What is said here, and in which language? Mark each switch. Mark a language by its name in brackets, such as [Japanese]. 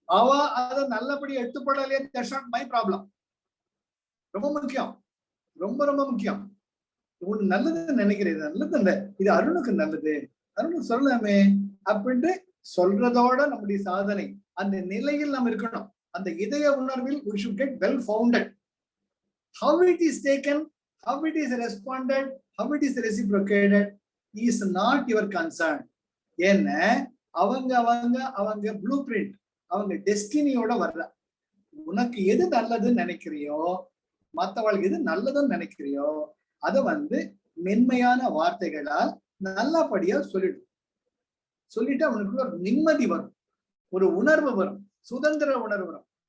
[Tamil] அவ அதை நல்லபடி எடுத்துப்படலையே, [English] That's not my problem. [Tamil] ரொம்ப முக்கியம், ரொம்ப ரொம்ப முக்கியம். உனக்கு நல்லது நினைக்கிறேன், நல்லது இல்லை, இது அருணுக்கு நல்லது, அருணுக்கு சொல்லலாமே அப்படின்ட்டு சொல்றதோட நம்முடைய சாதனை அந்த நிலையில் நம்ம இருக்கணும். அந்த இதய உணர்வில் [English] we should get well founded. How it is taken, how it is responded, how it is reciprocated is not your concern. [Tamil] ஏன்னா அவங்க ப்ளூ பிரிண்ட், அவங்க டெஸ்டினியோட வர்ற. உனக்கு எது நல்லதுன்னு நினைக்கிறியோ, மற்றவளுக்கு எது நல்லதுன்னு நினைக்கிறியோ அதை மென்மையான வார்த்தைகளால் நல்லபடியா சொல்லிட்டு அவனுக்குள்ள ஒரு நிம்மதி வரும், ஒரு உணர்வு வரும், சுதந்திர உணர்வு வரும்.